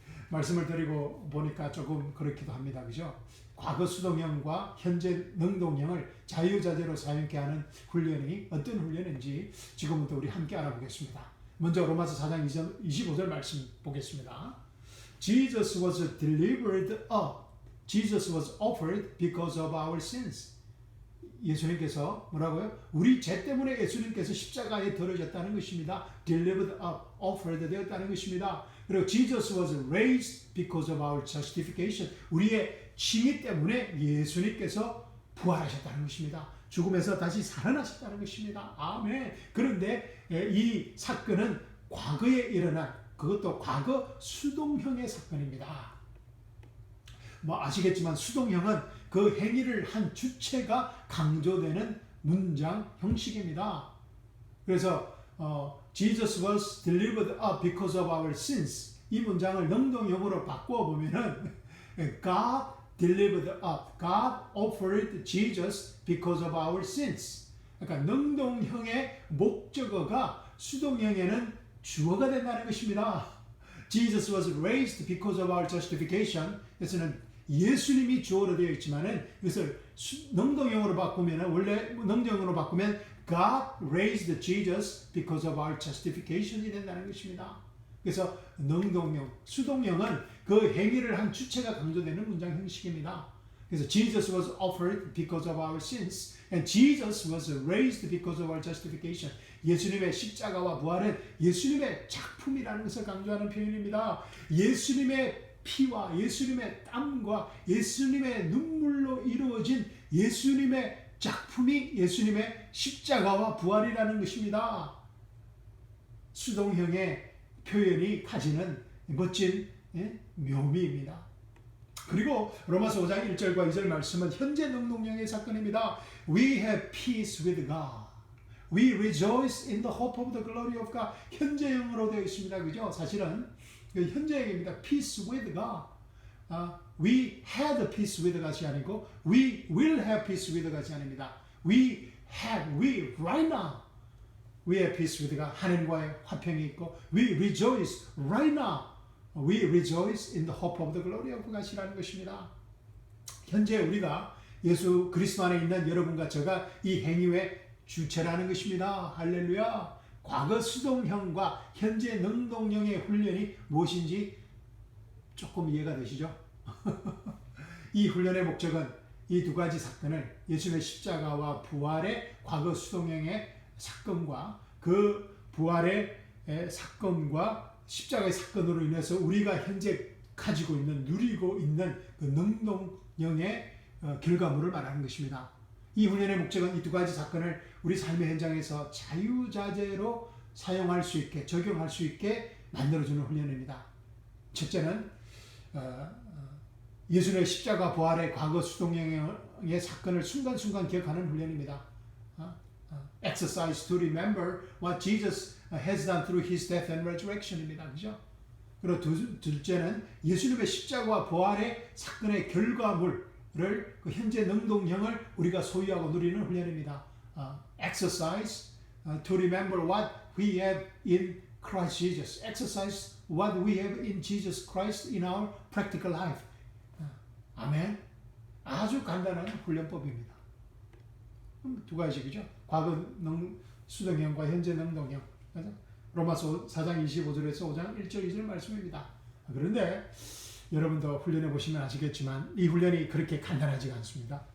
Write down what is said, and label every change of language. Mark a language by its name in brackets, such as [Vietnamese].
[Korean] 말씀을 드리고 보니까 조금 그렇기도 합니다. 그죠? 과거 수동형과 현재 능동형을 자유자재로 사용케 하는 훈련이 어떤 훈련인지 지금부터 우리 함께 알아보겠습니다. 먼저 로마서 4장 25절 말씀 보겠습니다. [English] Jesus was delivered up. Jesus was offered because of our sins. [Korean] 예수님께서 뭐라고요? 우리 죄 때문에 예수님께서 십자가에 들어졌다는 것입니다. [English] Delivered up, offered [Korean] 되었다는 것입니다. 그리고 [English] Jesus was raised because of our justification. [Korean] 우리의 칭의 때문에 예수님께서 부활하셨다는 것입니다. 죽음에서 다시 살아나셨다는 것입니다. 아멘. 그런데 이 사건은 과거에 일어난 그것도 과거 수동형의 사건입니다. 뭐 아시겠지만 수동형은 그 행위를 한 주체가 강조되는 문장 형식입니다. [English] 그래서 Jesus was delivered up because of our sins. [Korean] 이 문장을 능동형으로 바꾸어 보면은 [English] God delivered up. God offered Jesus because of our sins. [Korean] 그러니까 능동형의 목적어가 수동형에는 주어가 된다는 것입니다. [English] Jesus was raised because of our justification. [Korean] 그래서는 예수님이 주어로 되어 있지만은 이것을 능동형으로 바꾸면 원래 능동형으로 바꾸면 [English] God raised Jesus because of our justification [Korean] 이 된다는 것입니다. 그래서 능동형, 수동형은 그 행위를 한 주체가 강조되는 문장 형식입니다. [English] 그래서 Jesus was offered because of our sins and Jesus was raised because of our justification. [Korean] 예수님의 십자가와 부활은 예수님의 작품이라는 것을 강조하는 표현입니다. 예수님의 피와 예수님의 땀과 예수님의 눈물로 이루어진 예수님의 작품이 예수님의 십자가와 부활이라는 것입니다. 수동형의 표현이 가지는 멋진 묘미입니다. 그리고 로마서 5장 1절과 2절 말씀은 현재 능동형의 사건입니다. [English] We have peace with God. We rejoice in the hope of the glory of God. [Korean] 현재형으로 되어 있습니다. 그죠? 사실은 현재형입니다. [English] Peace with God. We had peace with God이 아니고 We will have peace with God이 아닙니다. We right now we have peace with God. [Korean] 하나님과의 화평이 있고 [English] We rejoice right now. We rejoice in the hope of the glory of God이라는 것입니다. [Korean] 현재 우리가 예수 그리스도 안에 있는 여러분과 제가 이 행위의 주체라는 것입니다. 할렐루야. 과거 수동형과 현재 능동형의 훈련이 무엇인지 조금 이해가 되시죠? 이 훈련의 목적은 이 두 가지 사건을 예수님의 십자가와 부활의 과거 수동형의 사건과 그 부활의 사건과 십자가의 사건으로 인해서 우리가 현재 가지고 있는 누리고 있는 그 능동형의 결과물을 말하는 것입니다. 이 훈련의 목적은 이 두 가지 사건을 우리 삶의 현장에서 자유자재로 사용할 수 있게 적용할 수 있게 만들어주는 훈련입니다. 첫째는 예수님의 십자가 부활의 과거 수동형의 사건을 순간순간 기억하는 훈련입니다. [English] Exercise to remember what Jesus has done through His death and resurrection입니다. [Korean] 그죠? 그리고 둘째는 예수님의 십자가와 부활의 사건의 결과물을 그 현재 능동형을 우리가 소유하고 누리는 훈련입니다. [English] Exercise to remember what we have in Christ Jesus. Exercise what we have in Jesus Christ in our practical life. [Korean] 아멘. 아주 간단한 훈련법입니다. 두 가지죠. 과거 수동형과 현재 능동형. 로마서 4장 25절에서 5장 1절 2절 말씀입니다. 그런데 여러분도 훈련해 보시면 아시겠지만 이 훈련이 그렇게 간단하지가 않습니다.